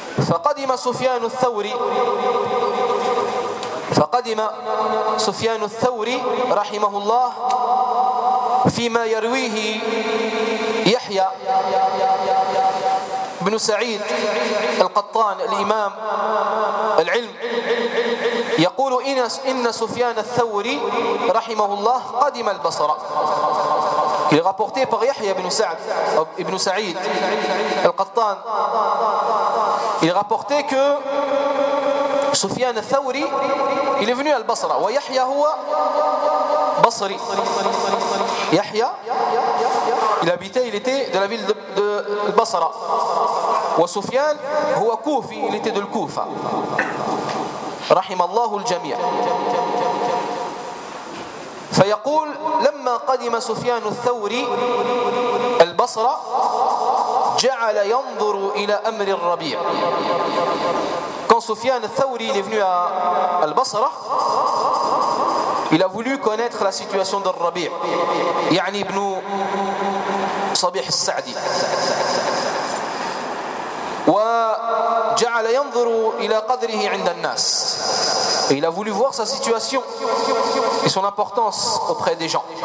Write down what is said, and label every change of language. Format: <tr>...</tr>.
<ar>فقدم سفيان الثوري فقدم سفيان الثوري رحمه الله فيما يرويه يحيى بن سعيد القطان الإمام العلم يقول إن سفيان الثوري رحمه الله قدم البصرة.</ar> <fr>Il est rapporté par Yahya ibn Sa'id al-Qattan. Il est rapporté que Soufiane Thawri, il est venu à Al-Basra.</fr> <ar>Wa Yahya huwa Basri.</ar> <fr>Yahya, il habitait, il était de la ville de Al-Basra.</fr> <ar>Wa Soufiane huwa Koufi,</ar> <fr>il était de Al-Koufa.</fr> <ar>Rahimallahu al-Jamia. فيقول لما قدم سفيان الثوري البصرة جعل ينظر إلى أمر الربيع.</ar> <fr>Quand سفيان الثوري est venu à البصرة, il a voulu connaître la situation de الربيع,</fr> <ar>يعني ابن صبيح السعدي. وجعل ينظر إلى قدره عند الناس.</ar> <fr>Et il a voulu voir sa situation et son importance auprès des gens.</fr>